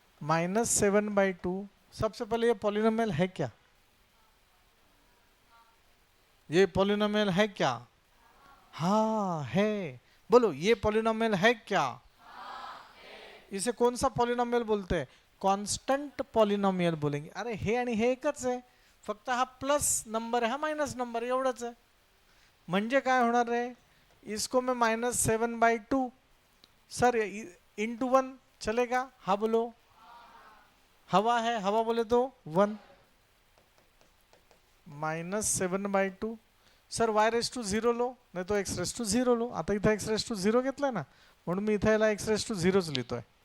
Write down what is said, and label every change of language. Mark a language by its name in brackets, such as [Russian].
[Hindi] -7/2 सबसे पहले ये पॉलिनोमियल है क्या? ये पॉलिनोमियल है क्या? हाँ है. बोलो ये पॉलिनोमियल है क्या? इसे कौन सा पॉलिनोमियल बोलते हैं? कॉन्स्टंट पॉलिनोमियल बोलेंगे. [Marathi] अरे हे आणि हे एकच आहे, फक्त हा प्लस नंबर है, हा माइनस नंबर एवढंच आहे. म्हणजे काय होणार आहे? [Hindi] इसको मैं -7/2 सर इंटू 1 चलेगा? हाँ बोलो. हवा है, हवा बोले तो 1. -7/2 सर y⁻0 लो, नाही तो x⁻0 लो. [Marathi] आता इथं x⁻0 घेतलाय ना, म्हणून मी इथं याला x⁻0च लिहितोय.